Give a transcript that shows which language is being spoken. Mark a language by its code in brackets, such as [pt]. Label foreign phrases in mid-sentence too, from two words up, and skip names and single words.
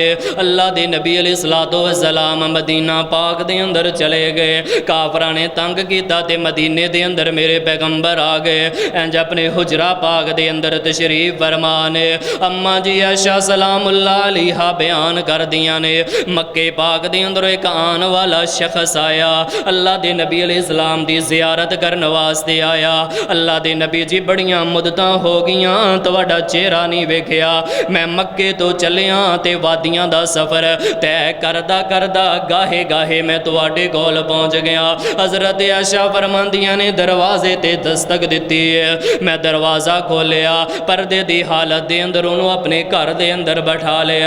[pa] اللہ دے نبی علیہ الصلوۃ والسلام مدینہ پاک دے اندر چلے گئے، کافراں نے تنگ کیتا تے مدینے دے اندر میرے پیغمبر آ گئے، انج اپنے حجرہ پاک دے اندر تشریف فرمانے۔ اما جی عائشہ سلام اللہ علیہا بیان کر دیاں نے مکے پاک دے اندر ایک آن والا شخص آیا، اللہ دے نبی علیہ السلام دی زیارت کرن واسطے آیا۔ اللہ دے نبی جی بڑیاں مدتاں ہو گیاں تواڈا چہرہ میرا نہیں ویکھیا. میں مکے تو چلیا تے وادیاں دا سفر طے کردا کردا گاہے گاہے میں تہاڈے کول پہنچ گیا. حضرت عائشہ فرماندیاں نے دروازے تے دستک دتی ہے، میں دروازہ کھولیا، پردے دی حالت دے اندر انہوں نے اپنے گھر دے اندر بیٹھا لیا.